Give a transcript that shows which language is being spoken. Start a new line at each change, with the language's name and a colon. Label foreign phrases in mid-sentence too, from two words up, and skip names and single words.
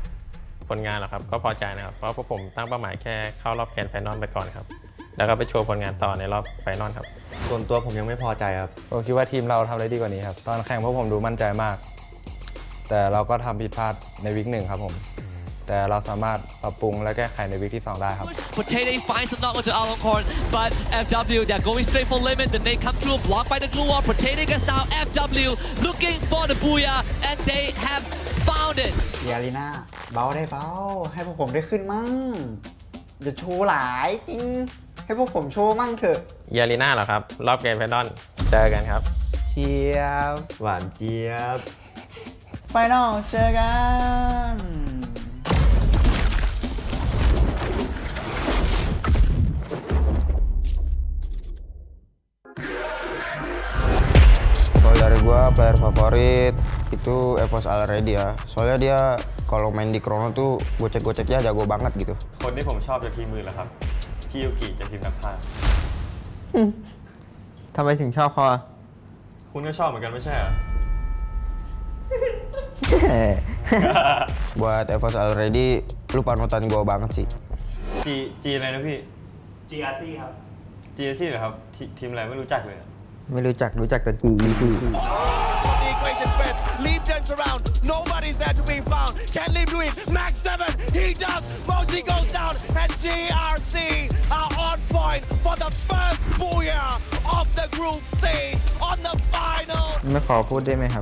Thai: ผลงานเหรอครับก็พอใจนะครับเพราะพวกผมตั้งเป้าหมายแค่เข้ารอบ
English: grand final
Thai: ไปก่อนครับแล้วก็ไปโชว์ผลงานต่อในรอบไฟนอลครับ ส่วนตัวผมยังไม่พอใจครับ ผมคิดว่าทีมเราทำได้ดีกว่านี้ครับ ตอนแข่งพวกผมดูมั่นใจมาก แต่เราก็ทำผิดพลาดในวิก 1ครับผม แต่เราสามารถปรับปรุงและแก้ไขในวิกที่ 2 ได้ครับ
English: Potato finds the knock onto Aloncorn, but FW, they're going straight for limit. The nade comes through, blocked by the glue wall. Potato gets down, FW looking for the booyah, and they have found it.
Thai: เดียรีน่าเบาได้เบาให้พวกผมได้ขึ้นมั่งอย่าโชว์หลายจริงให้พวกผมโชว์มั่งเถอะ ยาลีน่าเหรอครับรอบ
English: grand final
Thai: เจอกันครับ เชียบ หวานเจี๊ยบ ไฟนอลเจอกัน
Indonesian: Kalau dari gua player favorit itu Evos Already ya. Soalnya dia kalau main di Chrono tuh gocek-goceknya jago banget gitu.
Thai: คนที่ผมชอบจากทีมมือเหรอครับพี่ยูกิจากทีมนักพากย์ ทำไมถึงชอบเขาอะ คุณก็ชอบเหมือนกันไม่ใช่เหรอ
Indonesian: Buat Evos Already lu panutan gua banget sih.
Thai: จีอะไรนะพี่ GRC ครับ GRC เหรอครับทีมอะไรไม่รู้จักเลย ไม่รู้จักแต่จี
English: The equation first. Leave turns around. Nobody's there to be found. Can Leave do it? Max 7. He does. Moshi goes down. And GRC are on point for the first booyah of the group stage on the final.
Thai: ไม่ขอพูดได้ไหมครับ